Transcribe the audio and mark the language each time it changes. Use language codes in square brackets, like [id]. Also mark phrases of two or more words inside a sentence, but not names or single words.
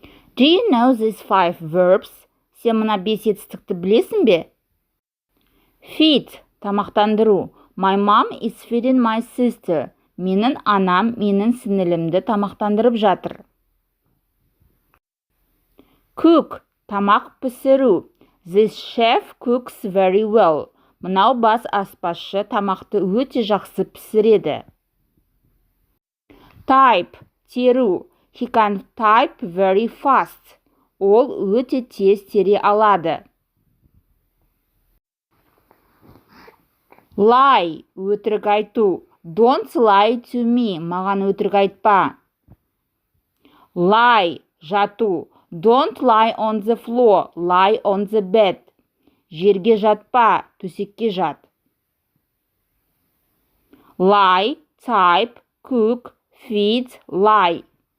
[en] Do you know these 5 verbs? [kk] Сен мына 5 етістікті білесің бе? Feed, тамақтандыру. [en] My mom is feeding my sister. [kk] Менің анам менің сіңілімді тамақтандырып жатыр. Cook, тамақ пісіру. [en] This chef cooks very well. [kk] Мынау бас аспазшы тамақты өте жақсы пісіреді. [en] Type, теру. He can type very fast. [kk] Ол өте тез тере алады. Lie, өтірік айту. [en] Don't lie to me. [kk] Маған өтірік айтпа. Lie, жату. [en] Don't lie on the floor. Lie on the bed. [kk] Жерге жатпа, төсекке жат. [en] Lie, type, cook, feed, lie.